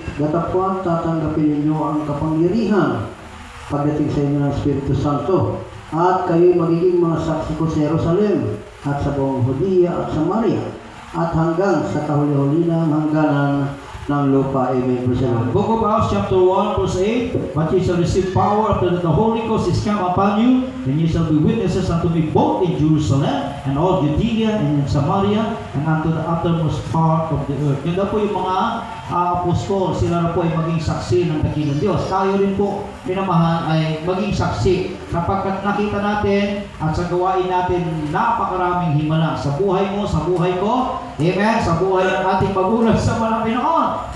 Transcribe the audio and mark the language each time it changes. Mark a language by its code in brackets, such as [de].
[tl] Datapwan, tatanggapin ninyo ang kapangyarihan pagdating sa inyo ng Espiritu Santo. At kayo'y magiging mga saksi ko sa Jerusalem at sa buong Judea at Samaria at hanggang sa kahuli-huli ng hangganan ng lupa. [en] Amen. Praise the Lord. Book of Acts chapter 1 verse 8. But ye shall receive power after that the Holy Ghost is come upon you, and ye shall be witnesses unto me both in Jerusalem and all Judea and in Samaria and unto the uttermost part of the earth. [tl] Yan daw po yung mga apostol, sila na po ay maging saksi ng dakilang Diyos. Tayo rin po, minamahal, ay maging saksi kapag nakita natin at sa gawain natin napakaraming himala sa buhay mo, sa buhay ko, amen, sa buhay ng ating magulang sa Panginoon.